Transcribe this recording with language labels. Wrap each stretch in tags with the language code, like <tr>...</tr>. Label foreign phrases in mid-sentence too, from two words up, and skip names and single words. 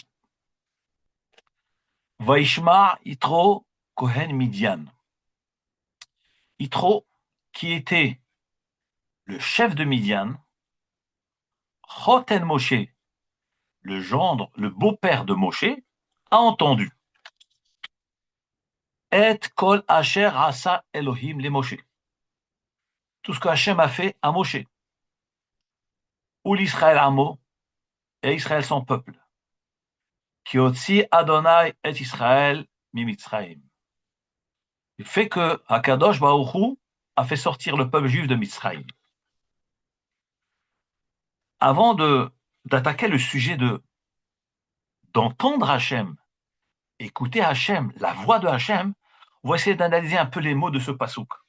<he>וישמע יתרו כהן מדין. Yitro,</he> <fr>qui était le chef de Midian, Choten Moshe, le gendre, le beau-père de Moshe, a entendu.</fr> <he>את כל אשר עשה אלהים למשה.</he> <fr>Tout ce que Hachem a fait à Moshe.</fr> <he>ולישראל עמו,</he> <fr>et Israël son peuple.</fr> <he>כי הוציא ה' את ישראל ממצרים.</he> <fr>Le fait que</fr> <he>הקדוש ברוך הוא</he> <fr>a fait sortir le peuple juif de Mitzrayim. Avant d'attaquer le sujet d'entendre Hachem, écouter Hachem, la voix de Hachem, on va essayer d'analyser un peu les mots de ce pasouk.</fr>